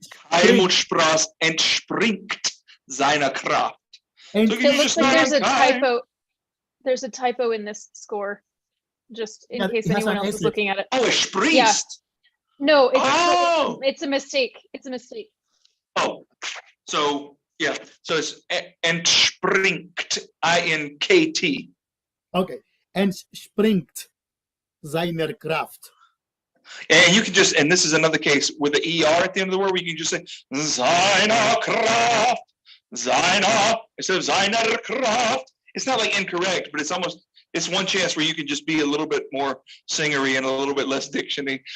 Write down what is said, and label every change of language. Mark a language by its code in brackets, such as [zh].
[de] Keim und Spross entspringt seiner Kraft. [en] So It looks like there's a typo. There's a typo in this score, just in case anyone else is looking at it. [de] Oh, es springst. [en] Yeah. No, Oh! it's a mistake. It's a mistake. Oh, so yeah, so it's entspringt, INKT. [de] Okay, entspringt seiner Kraft. [en] And you can just, and this is another case with the ER at the end of the word, where you can just say [de] seiner Kraft, [en] seiner, instead of seiner Kraft. It's not like incorrect, but it's almost, it's one chance where you can just be a little bit more singery and a little bit less dictiony.